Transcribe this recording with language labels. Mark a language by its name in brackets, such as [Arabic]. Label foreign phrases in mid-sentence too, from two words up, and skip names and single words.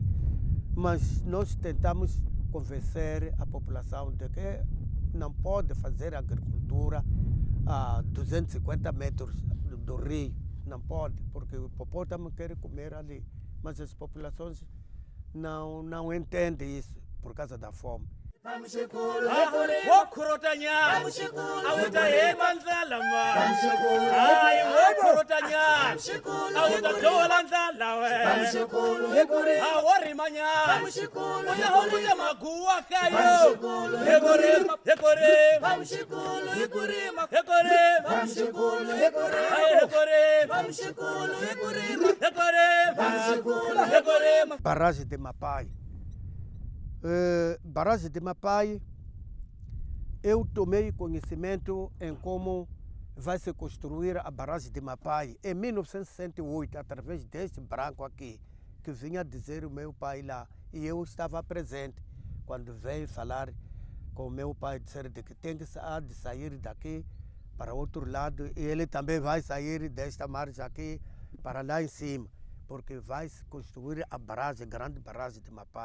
[Portuguese] Mas nós tentamos convencer a população de que não pode fazer agricultura a 250 metros do rio. Não pode, porque o hipopótamo quer comer ali. Mas as populações não entendem isso por causa da fome. [Tsonga] Wokurotanya, awutaeba nzala ma. Ay, wokurotanya, awutatola nzala we. Awarimanya, uyahuja maguwa kayo. Hekore, hekore, [Portuguese] Barragem de Mapai. Barragem de Mapai, eu tomei conhecimento em como vai se construir a barragem de Mapai em 1968, através deste branco aqui, que vinha dizer o meu pai lá. E eu estava presente quando veio falar com o meu pai, dizer de que tem que sair daqui para outro lado, e ele também vai sair desta margem aqui para lá em cima, porque vai se construir a barragem, a grande barragem de Mapai.